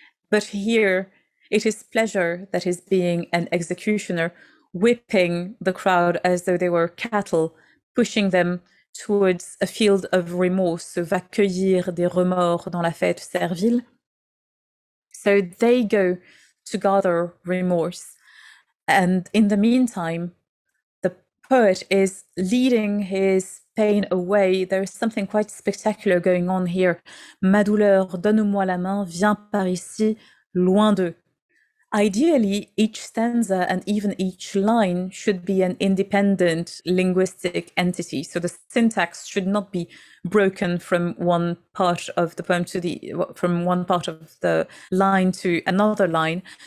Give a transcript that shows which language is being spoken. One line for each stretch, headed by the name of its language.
English: But here it is pleasure that is being an executioner, whipping the crowd as though they were cattle, pushing them towards a field of remorse, so
French: va cueillir des remords dans la fête servile.
English: So they go to gather remorse. And in the meantime, the poet is leading his pain away. There's something quite spectacular going on here.
French: Ma douleur, donne-moi la main, viens par ici, loin d'eux.
English: Ideally, each stanza and even each line should be an independent linguistic entity. So the syntax should not be broken from one part of the poem from one part of the line to another line.